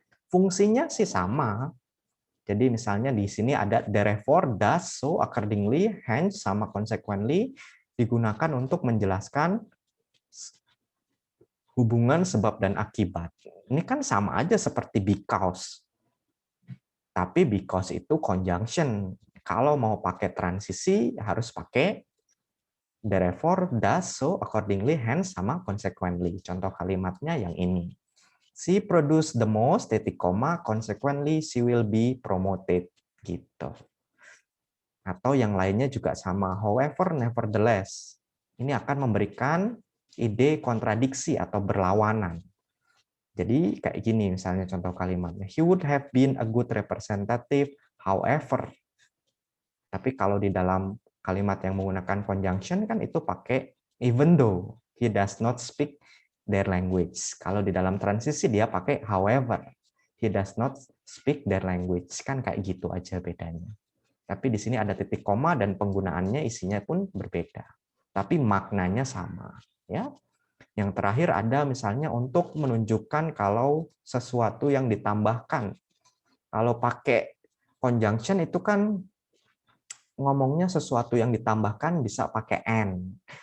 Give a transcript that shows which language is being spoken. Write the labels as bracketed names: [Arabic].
[Indonesian] Fungsinya sih sama. Jadi misalnya di sini ada therefore, thus, so, accordingly, hence, sama consequently digunakan untuk menjelaskan hubungan sebab dan akibat. Ini kan sama aja seperti because. Tapi because itu conjunction. Kalau mau pakai transisi harus pakai therefore, thus, so, accordingly, hence, sama consequently. Contoh kalimatnya yang ini. [English] She produce the most, [Indonesian] titik koma, [English] consequently she will be promoted. [Indonesian] Gitu. Atau yang lainnya juga sama. However, nevertheless. Ini akan memberikan ide kontradiksi atau berlawanan. Jadi kayak gini misalnya contoh kalimatnya. [English] He would have been a good representative, however. [Indonesian] Tapi kalau di dalam kalimat yang menggunakan conjunction kan itu pakai [English] even though he does not speak their language. [Indonesian] Kalau di dalam transisi dia pakai however. [English] He does not speak their language. [Indonesian] Kan kayak gitu aja bedanya. Tapi di sini ada titik koma dan penggunaannya isinya pun berbeda. Tapi maknanya sama, ya. Yang terakhir ada misalnya untuk menunjukkan kalau sesuatu yang ditambahkan. Kalau pakai conjunction itu kan ngomongnya sesuatu yang ditambahkan bisa pakai and.